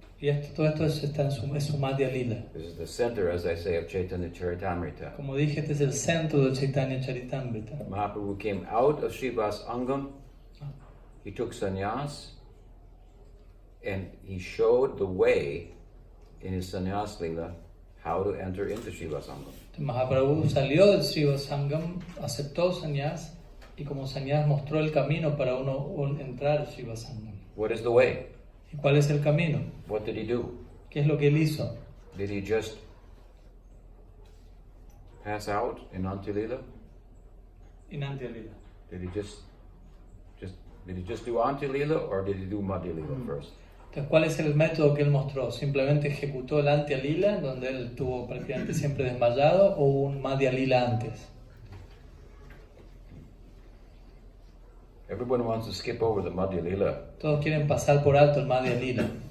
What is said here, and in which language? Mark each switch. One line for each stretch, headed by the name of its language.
Spanish: Y todo esto está en su Madhya-lila.
English: This is the center, as I say, of Chaitanya Charitamrita.
Spanish: Como dije, este es el centro del Chaitanya Charitamrita.
English: Mahaprabhu came out of Srivas Angam, he took sannyas, and he showed the way in his Sannyas-lila how to enter into Srivas Angam.
Spanish: Mahaprabhu salió del Sriva Sangam, aceptó sannyas, y como sannyas mostró el camino para uno entrar al Sriva Sangam.
English: What is the way?
Spanish: ¿Y cuál es el camino?
English: What did he do?
Spanish: ¿Qué es lo que él hizo?
English: Did he just pass out in Antya-lila?
Spanish: En Antya-lila.
English: Did he just do Antya-lila, or did he do Madhya-lila first?
Spanish: Entonces, ¿cuál es el método que él mostró? ¿Simplemente ejecutó el Antya-lila, donde él estuvo prácticamente siempre desmayado, o un Madhya-lila antes?
English: Everyone wants to skip over the Madhya-lila,
Spanish: Todos quieren pasar por alto el Madhya-lila,